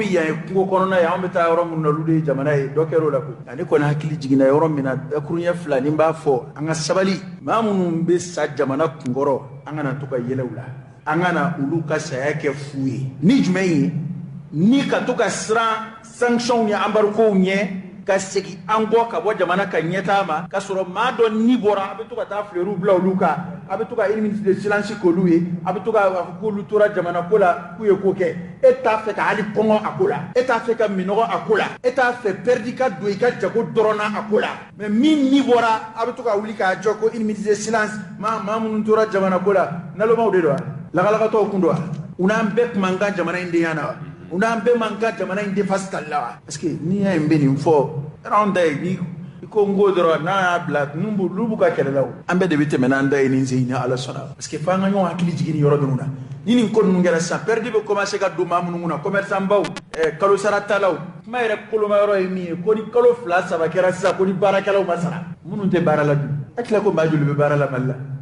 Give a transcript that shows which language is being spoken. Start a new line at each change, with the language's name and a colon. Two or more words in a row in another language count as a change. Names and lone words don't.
Bambara: yan ye kungo kɔnɔna ye an bɛ taa yɔrɔ minnu na olu de ye jamana ye dɔ kɛr'o la koyi ne kɔni hakili jiginna yɔrɔ min na dakuruɲɛ fila ni b'a fɔ an ka sabali maa minnu bɛ sa jamana kunkɔrɔ an kana to ka yɛlɛ u la an kana olu ka saya kɛ fu ye ni jumɛn ye ni ka to ka siran sanctions ni embargow ɲɛ ka segin an kɔ ka bɔ jamana ka ɲɛtaa ma ka sɔrɔ maa dɔ ni bɔra a bɛ to ka taa fleuruw bila olu kan a bɛ to ka
French: une minute de silence
Bambara: k'olu ye a bɛ to ka fɔ k'olu tora jamana ko la k'u ye ko kɛ e t'a fɛ ka hali kɔngɔ a ko la e t'a fɛ ka minɔgɔ a ko la e t'a fɛ perdi ka don i ka jago dɔrɔn na a ko la mais min ni bɔra a bɛ to ka wuli k'a jɔ ko
French: une minute de silence
Bambara: maa minnu tora jamana ko la nalomaw de don wa lagalakatɔw kun don wa u n'an bɛɛ tun man kan jamana in denya na wa u n'an bɛɛ man kan jamana in defasi tali la wa
French: parce que
Bambara: n'i y'a ye n bɛ nin fɔ anw ta ye ni ko n ko dɔrɔn n'a y'a bila n'olu b'u ka kɛlɛ la o an bɛɛ de bɛ tɛmɛ n'an da ye nin sen ni Ala sɔnna
French: parce que
Bambara: f'an ka ɲɔgɔn hakili jigin nin yɔrɔ ninnu na ni nin ko ninnu kɛra sisan perdi bɛ commencer ka don maa minnu kunna commerçant baw kalo sara talaw kuma yɛrɛ koloma yɔrɔ ye min ye ko ni kalo 2-3 kɛra sisan ko ni baarakɛlaw ma sara minnu tɛ baara la dun a tila ko maa joli bɛ baara la Mali la